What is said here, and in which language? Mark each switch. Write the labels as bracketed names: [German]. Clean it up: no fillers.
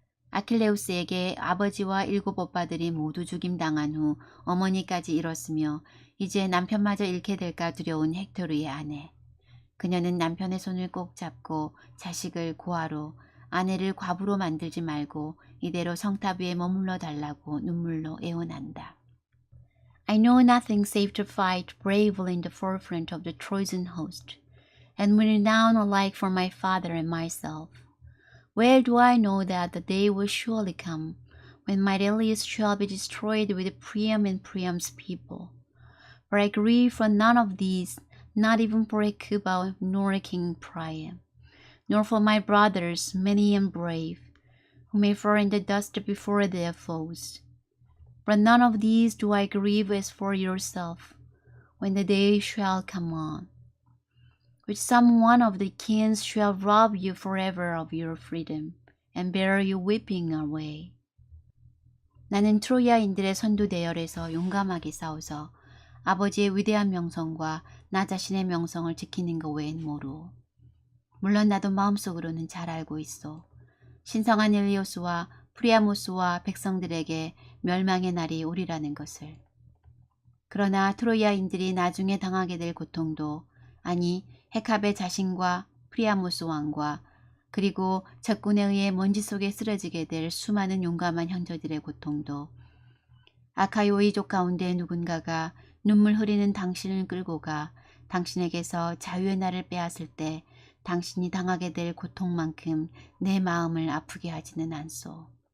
[Korean] 아킬레우스에게 아버지와 7 오빠들이 모두 죽임당한 후 어머니까지 잃었으며 이제 남편마저 잃게 될까 두려운 헥토르의 아내. 그녀는 남편의 손을 꼭 잡고 자식을 고아로 아내를 과부로 만들지 말고 이대로 성탑 위에 머물러 달라고 눈물로 애원한다. [English] I know nothing save to fight bravely in the forefront of the Trojan host, and win renown alike for my father and myself. Well do I know that the day will surely come when my Ilius shall be destroyed with Priam and Priam's people. For I grieve for none of these, not even for Hecuba nor King Priam, nor for my brothers, many and brave, who may fall in the dust before their foes. For none of these do I grieve as for yourself, when the day shall come on, which some one of the kings shall rob you forever of your freedom, and bear you weeping away. [Korean] 나는 트로이아인들의 선두 대열에서 용감하게 싸워서 아버지의 위대한 명성과 나 자신의 명성을 지키는 것 외엔 모르오. 물론 나도 마음속으로는 잘 알고 있어. 신성한 엘리오스와 프리아모스와 백성들에게 멸망의 날이 오리라는 것을. 그러나 트로이아인들이 나중에 당하게 될 고통도, 아니 헤캅의 자신과 프리아모스 왕과 그리고 적군에 의해 먼지 속에 쓰러지게 될 수많은 용감한 형제들의 고통도, 아카이오이족 가운데 누군가가 눈물 흐리는 당신을 끌고 가 당신에게서 자유의 날을 빼앗을 때 당신이 당하게 될 고통만큼 내 마음을 아프게 하지는 않소.